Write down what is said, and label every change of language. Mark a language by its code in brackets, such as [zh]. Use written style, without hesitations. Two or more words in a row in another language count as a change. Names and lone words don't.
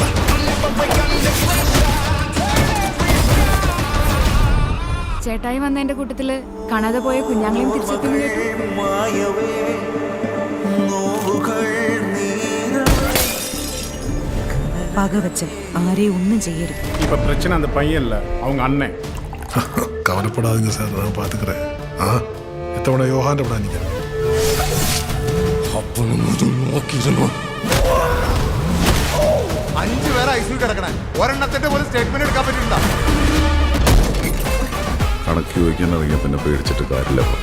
[ml] ചേട്ടായി വന്നതിന്റെ കൂട്ടത്തില് കാണാതെ പോയ കുഞ്ഞാങ്ങളെയും തിരിച്ചെത്തുന്നു കേട്ടു. പകവച്ച് ആരെയും ഒന്നും ചെയ്യരുത്. [ta] இப்ப பிரச்சனை அந்த பையன் இல்ல, அவங்க அண்ணன். கவலைப்படாதே சார், நான் பாத்துக்கறேன். [ml] ആ ഇത്തവണ യോഹാന്റെ അവിടെ എനിക്ക് 5 പേരെ ഐസിയു കിടക്കണേ. ഒരെണ്ണത്തിന്റെ പോലും സ്റ്റേറ്റ്മെന്റ് എടുക്കാൻ പറ്റില്ല. കണക്ക് ചോദിക്കാൻ ഇറങ്ങിയ പിന്നെ പേടിച്ചിട്ട് കാര്യമില്ല.